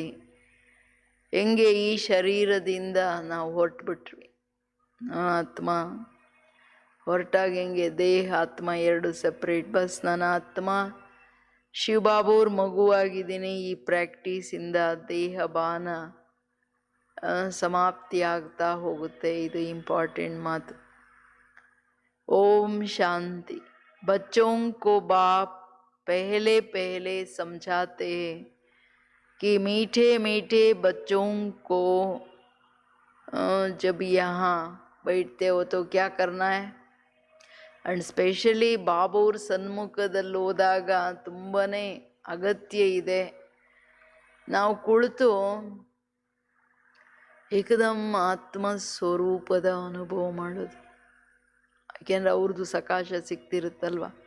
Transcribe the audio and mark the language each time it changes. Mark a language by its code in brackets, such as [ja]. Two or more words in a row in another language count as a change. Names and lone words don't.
[kn] ಹೆಂಗೆ ಈ ಶರೀರದಿಂದ ನಾವು ಹೊರಟ್ಬಿಟ್ವಿ, ಆತ್ಮ ಹೊರಟಾಗ ಹೆಂಗೆ ದೇಹ ಆತ್ಮ ಎರಡು ಸಪ್ರೇಟ್. ಬಸ್ ನನ್ನ ಆತ್ಮ ಶಿವಬಾಬೂರ್ ಮಗುವಾಗಿದ್ದೀನಿ. ಈ ಪ್ರಾಕ್ಟೀಸಿಂದ ದೇಹ ಬಾನ ಸಮಾಪ್ತಿ ಆಗ್ತಾ ಹೋಗುತ್ತೆ. ಇದು ಇಂಪಾರ್ಟೆಂಟ್ ಮಾತು. ಓಂ ಶಾಂತಿ. [hi] बच्चों को बाप पहले पहले समझाते हैं कि मीठे मीठे बच्चों को जब यहाँ बैठते हो तो क्या करना है. [en] and specially [kn] ಬಾಬಾವ್ರ ಸನ್ಮುಖದಲ್ಲಿ ಹೋದಾಗ ತುಂಬಾ ಅಗತ್ಯ ಇದೆ. ನಾವು ಕುಳಿತು ಏಕದಮ್ ಆತ್ಮ ಸ್ವರೂಪದ ಅನುಭವ ಮಾಡೋದು. ಯಾಕೆಂದ್ರೆ ಅವ್ರದ್ದು ಸಕಾಶ ಸಿಗ್ತಿರುತ್ತಲ್ವ.